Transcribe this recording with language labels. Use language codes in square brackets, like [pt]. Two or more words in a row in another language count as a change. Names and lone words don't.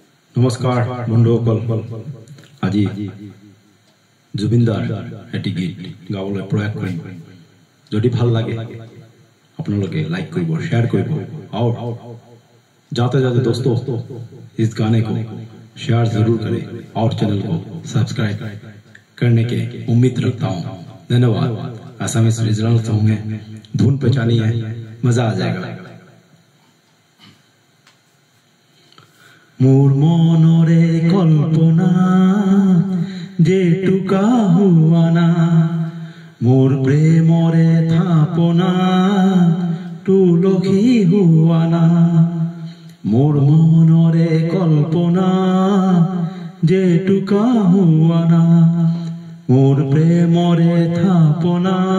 [as] নমস্কাৰ বন্ধুসকল আজি জুবিনদাৰ এটি গীত গাবলৈ প্ৰয়াস কৰিম যদি ভাল লাগে আপোনালোকে লাইক কৰিব शेयर কৰিব [hi] और जाते जाते दोस्तों इस गाने को शेयर जरूर करें और चैनल को सब्सक्राइब करने के उम्मीद रखता हूँ धन्यवाद [en] Assamese regional song [hi] है धुन पहचानी है मजा आ जाएगा [as] মোৰ মনৰে কল্পনা জেতুকা হোৱা না মোৰ প্ৰেমৰে থাপনা তুলসী হোৱা না মোৰ মনৰে কল্পনা জেতুকা হোৱা না মোৰ প্ৰেমৰে থাপনা